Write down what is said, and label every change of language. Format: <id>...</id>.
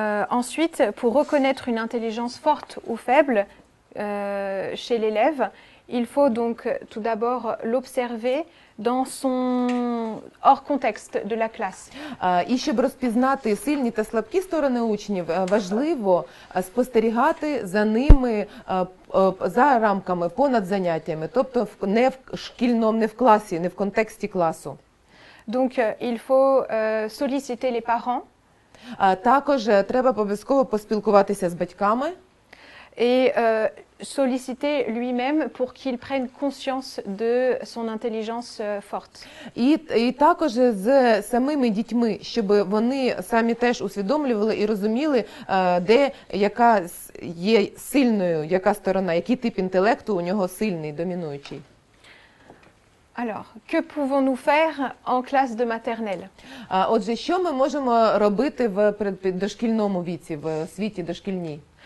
<fr>Ensuite, pour reconnaître une intelligence forte ou faible chez l'élève, il faut donc tout d'abord l'observer dans son hors contexte de la classe.</fr> <uk>І щоб розпізнати сильні та слабкі сторони учнів, важливо спостерігати за ними за рамками, понад заняттями, тобто не в шкільному, не в класі, не в контексті класу.</uk> <fr>Donc il faut solliciter les parents.</fr> <uk>Також треба обов'язково поспілкуватися з батьками.</uk> <fr>Et solliciter lui-même pour qu'il prenne conscience de son intelligence forte.</fr> <uk>І також з самими дітьми, щоб вони самі теж усвідомлювали і розуміли, де яка є сильною, яка сторона, який тип інтелекту у нього сильний, домінуючий.</uk> <fr>Alors, que pouvons-nous faire en classe de maternelle?</fr> <uk>Отже, що ми можемо робити в дошкільному віці, в освіті дошкільній?</uk>